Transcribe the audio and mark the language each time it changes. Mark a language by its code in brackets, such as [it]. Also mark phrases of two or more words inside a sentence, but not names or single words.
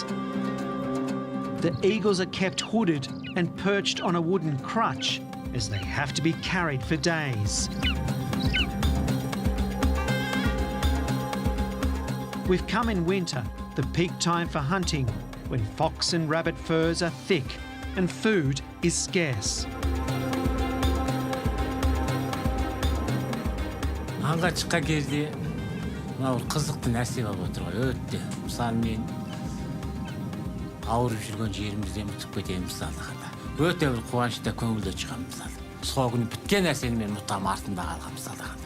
[en] The eagles are kept hooded and perched on a wooden crutch as they have to be carried for days. We've come in winter, the peak time for hunting, when fox and rabbit furs are thick and food is scarce. [kk] Аңға шыққан кезде мынау қызықты нәрсе болып отыр ғой, өтті. Мысалы мен ауырып жүрген жерімізден ұтып кетемін мысалдағанда. Өте бір қуанышта көңілде шығамын мысалы. Сол күні біткен нәрсені мен ұмытам, артында қалған мысалдағанда.